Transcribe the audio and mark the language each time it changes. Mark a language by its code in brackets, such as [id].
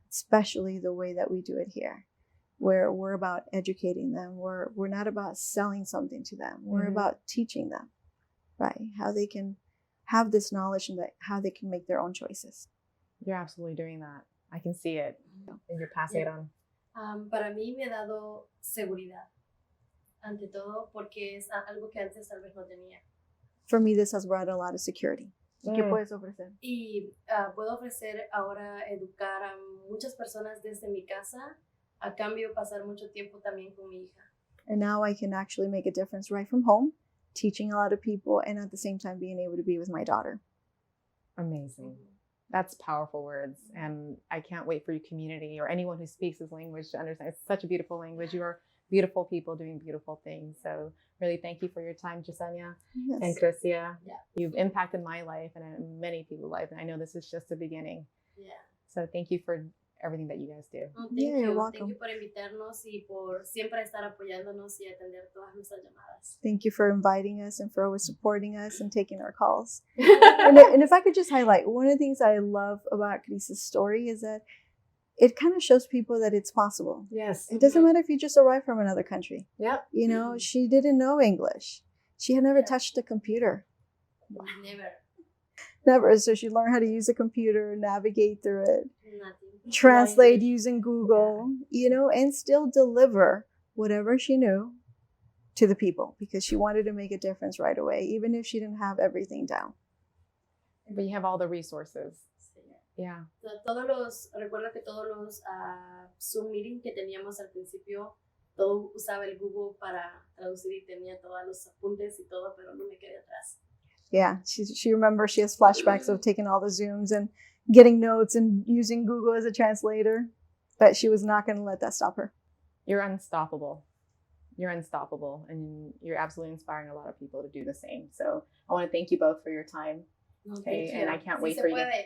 [en] Especially the way that we do it here, where we're about educating them. We're not about selling something to them. We're about teaching them, right? How they can have this knowledge and that how they can make their own choices. You're absolutely doing that. I can see it, and you're passing it on. [es] Para mí me ha dado seguridad, ante todo, porque es algo que antes tal vez no tenía. [en] For me, this has brought a lot of security. [es] ¿Qué puedes ofrecer? Y puedo ofrecer ahora educar a muchas personas desde mi casa, a cambio pasar mucho tiempo también con mi hija. [en] And now I can actually make a difference right from home, teaching a lot of people, and at the same time being able to be with my daughter. Amazing. That's powerful words. And I can't wait for your community or anyone who speaks this language to understand. It's such a beautiful language. You are beautiful people doing beautiful things. So really thank you for your time, Yesenia and Krissia. Yeah. You've impacted my life and many people's life. And I know this is just the beginning. Yeah. So thank you for everything that you guys do. Thank you're you. welcome. Thank you [es] por invitarnos y por siempre estar apoyándonos y atender todas nuestras llamadas. [en] Thank you for inviting us and for always supporting us and taking our calls. and if I could just highlight, one of the things I love about Krissia's story is that it kind of shows people that it's possible. Yes. It doesn't matter if you just arrived from another country. Yep. You know, she didn't know English. She had never touched a computer. Never. So she learned how to use a computer, navigate through it, translate using Google, you know, and still deliver whatever she knew to the people because she wanted to make a difference right away, even if she didn't have everything down. But you have all the resources. Yeah. [es] Recuerdo que todos los Zoom meetings que teníamos al principio, todo usaba el Google para traducir y tenía todos los apuntes y todo, pero no me quedé atrás. [en] Yeah, she remembers, she has flashbacks of taking all the Zooms and getting notes and using Google as a translator, but she was not going to let that stop her. You're unstoppable. You're unstoppable, and you're absolutely inspiring a lot of people to do the same. So I want to thank you both for your time. Okay, and I can't wait for you.